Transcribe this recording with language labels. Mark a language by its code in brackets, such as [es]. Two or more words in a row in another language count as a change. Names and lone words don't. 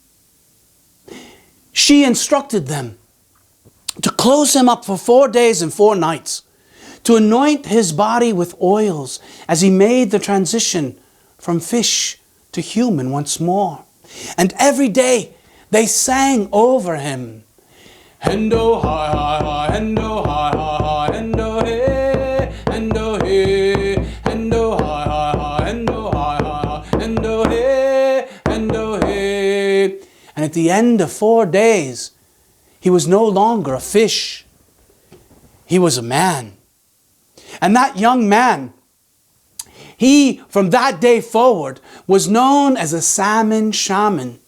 [en] She instructed them to close him up for 4 days and 4 nights, to anoint his body with oils as he made the transition from fish to human once more. And every day they sang over him, "Hendo hi hi hi, hendo hi hi hi, hendo hey, hendo hey, hendo hi hi hi, hendo hi hi hi, hendo hey, hendo hey." And at the end of 4 days, he was no longer a fish. He was a man. And that young man, he, from that day forward, was known as a Salmon Shaman.